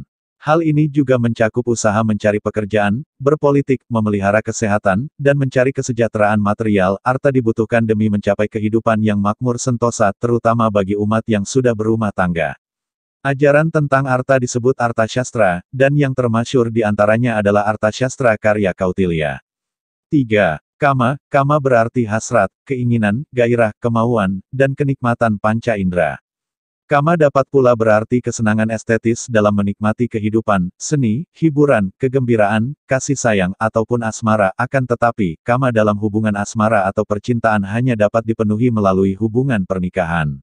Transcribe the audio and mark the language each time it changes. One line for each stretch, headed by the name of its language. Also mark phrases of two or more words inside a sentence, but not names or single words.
Indonesian: Hal ini juga mencakup usaha mencari pekerjaan, berpolitik, memelihara kesehatan, dan mencari kesejahteraan material. Arta dibutuhkan demi mencapai kehidupan yang makmur sentosa, terutama bagi umat yang sudah berumah tangga. Ajaran tentang arta disebut Arthashastra, dan yang termasyhur di antaranya adalah Arthashastra karya Kautilya. 3. Kama. Kama berarti hasrat, keinginan, gairah, kemauan, dan kenikmatan panca indera. Kama dapat pula berarti kesenangan estetis dalam menikmati kehidupan, seni, hiburan, kegembiraan, kasih sayang, ataupun asmara. Akan tetapi, kama dalam hubungan asmara atau percintaan hanya dapat dipenuhi melalui hubungan pernikahan.